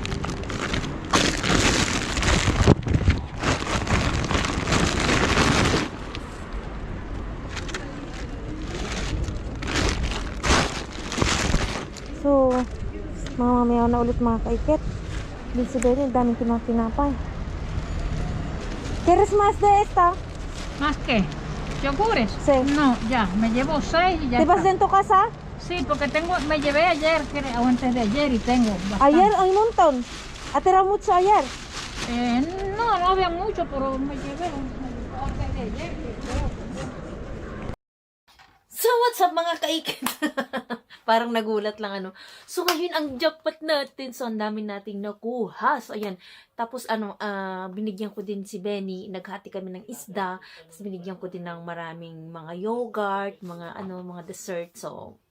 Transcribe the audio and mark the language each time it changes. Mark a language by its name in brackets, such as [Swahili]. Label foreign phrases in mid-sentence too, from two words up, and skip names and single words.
[Filipino] So, mamaya na ulit mga kaikit. Din si Benny, ang daming tinapay. [Spanish] ¿Quieres más de esta? ¿Más qué? ¿Yogures? Sí. No, ya, me llevo 6 y ya ¿Te vas está. en tu casa? Sí, porque me llevé ayer, creo, o antes de ayer y tengo bastante. Ayer hay un montón. ¿Atera mucho ayer? No había mucho, pero me llevé antes de ayer. [English] So what's up [Filipino] mga kaikit? Parang nagulat lang ano. So ngayon ang jackpot natin. So ang dami nating nakuha. So ayan. Tapos binigyan ko din si Benny. Naghati kami ng isda. Tapos binigyan ko din ng maraming mga yogurt, mga dessert.